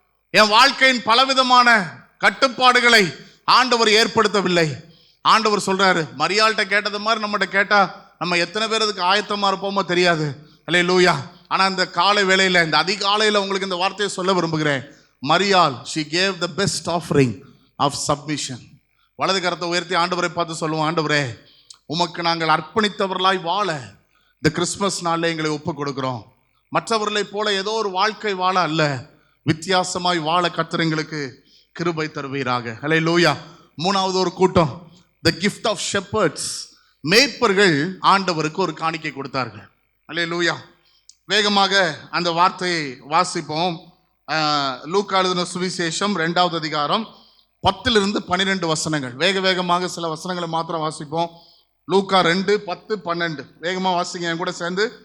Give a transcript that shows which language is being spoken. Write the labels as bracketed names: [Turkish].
[Tamil] என் வாழ்க்கையின் பலவிதமான கட்டுப்பாடுகளை ஆண்டவர் ஏற்படுத்தவில்லை. ஆண்டவர் சொல்றாரு, மரியாள்கிட்ட கேட்டது மாதிரி நம்மகிட்ட கேட்டா நம்ம எத்தனை பேர் அதுக்கு ஆயத்தமா இருப்போமோ தெரியாது. அல்லேலூயா. ஆனா இந்த காலை வேளையில, இந்த அதிகாலையில உங்களுக்கு இந்த வார்த்தையை சொல்ல விரும்புகிறேன். மரியாள், [English] she gave the best offering of submission. [Tamil] வலது கரத்தை உயர்த்தி ஆண்டவரை பார்த்து சொல்லுவோம், ஆண்டவரே உமக்கு நாங்கள் அர்ப்பணித்தவர்களாய் வாழ இந்த கிறிஸ்மஸ் நாளில் எங்களை ஒப்பு கொடுக்கிறோம். மற்றவர்களை போல ஏதோ ஒரு வாழ்க்கை வாழ அல்ல, வித்தியாசமாய் வாழ கர்த்தர் எங்களுக்கு கிருபை தருவீராக. அல்லேலூயா. மூணாவது ஒரு கூட்டம், [English] the gift of shepherds. [Tamil] மேய்ப்பர்கள் ஆண்டவருக்கு ஒரு காணிக்கை கொடுத்தார்கள். அல்லேலூயா. வேகமாக அந்த வார்த்தையை வாசிப்போம். லூக்கா எழுதின சுவிசேஷம் 2வது அதிகாரம் 10 to 12 வசனங்கள். வேகமாக சில வசனங்களை மாத்திரம் வாசிப்போம். லூக்கா 2, 10, 12 வேகமா வாசிங்க என் கூட சேர்ந்து.